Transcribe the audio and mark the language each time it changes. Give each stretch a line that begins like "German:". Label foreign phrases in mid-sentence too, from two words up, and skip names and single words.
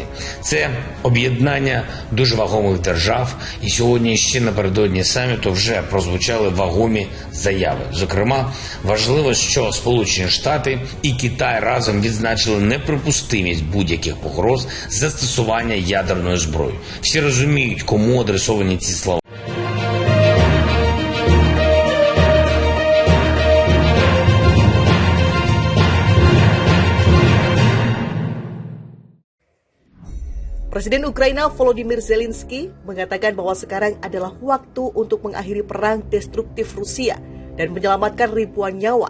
Ukrainian: Це об'єднання дуже вагомих держав, і сьогодні ще напередодні саміту вже прозвучали вагомі заяви. Зокрема, важливо, що Сполучені Штати і Китай разом відзначили неприпустимість будь-яких погроз застосування ядерної зброї. Всі розуміють, кому адресовані ці слова.
Indonesian: Presiden Ukraina Volodymyr Zelensky mengatakan bahwa sekarang adalah waktu untuk mengakhiri perang destruktif Rusia dan menyelamatkan ribuan nyawa.